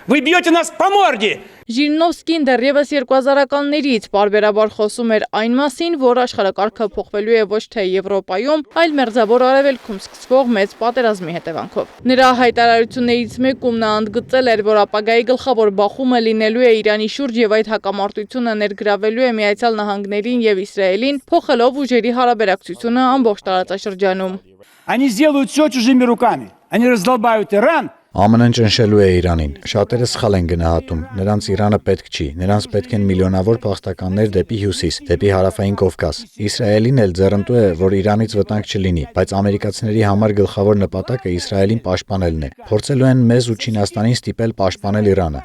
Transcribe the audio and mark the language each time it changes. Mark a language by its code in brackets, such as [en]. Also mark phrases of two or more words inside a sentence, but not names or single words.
[hy] Ժիրինովսկին դեռևս 2000-ականներից պարբերաբար խոսում էր այն մասին, որ աշխարհակարգը փոխվելու է ոչ թե Եվրոպայում, այլ Մերձավոր Արևելքում սկսվող մեծ պատերազմի հետևանքով։ Նրա հայտարարություններից մեկում նա ընդգծել էր, որ ապագայի գլխավոր բախումը լինելու է Իրանի շուրջ եւ այդ հակամարտությունը ներգրավելու է Միացյալ Նահանգներին եւ Իսրայելին, փոխելով ուժերի հարաբերակցությունը ամբողջ տարածաշրջանում։ [ru] Они сделают все чужими руками. Они раздолбают Иран. [hy] ԱՄՆ-ն ճնշելու է Իրանին։ Շատերը սխալ են գնահատում։ Նրանց Իրանը պետք չի։ Նրանց պետք են միլիոնավոր փախստականներ դեպի հյուսիս, դեպի հարավային Կովկաս։ Իսրայելին էլ ձեռնտու է, որ Իրանից վտանգ չլինի, բայց ամերիկացիների համար գլխավոր նպատակը Իսրայելին պաշտպանելն է։ Փորձելու են մեզ ու Չինաստանին ստիպել պաշտպանել Իրանը։